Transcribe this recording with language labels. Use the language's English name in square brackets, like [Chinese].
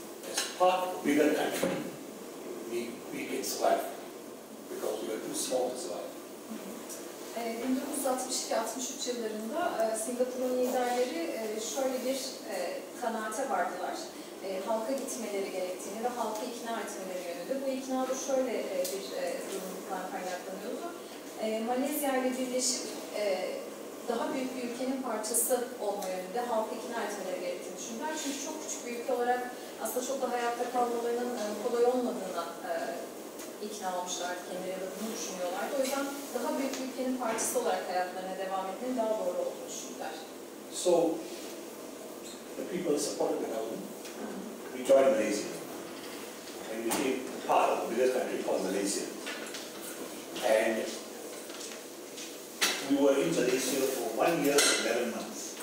[English] As part of a bigger country, we can survive because we are too small to survive. [Turkish] 1962-63 yıllarında Singapur'un liderleri şöyle bir kanaate vardılar. Halka gitmeleri gerektiğini ve halkı ikna etmeleri yönünde. Bu ikna da şöyle bir durumdan kaynaklanıyordu. Malezya ile birleşip daha büyük bir ülkenin parçası olma yönünde halkı ikna etmeleri gerektiğini düşündüler. Çünkü çok küçük bir ülke olarak aslında çok da hayatta kalmalarının kolay olmadığına ikna olmuşlardı kendileri ya da bunu düşünüyorlardı. O yüzden daha büyük bir ülkenin parçası olarak hayatlarına devam etmenin daha doğru olduğunu düşündüler. [English] So, the people supported the government. We joined Malaysia and we became part of a bigger country called Malaysia. And we were in Malaysia for 1 year and 11 months.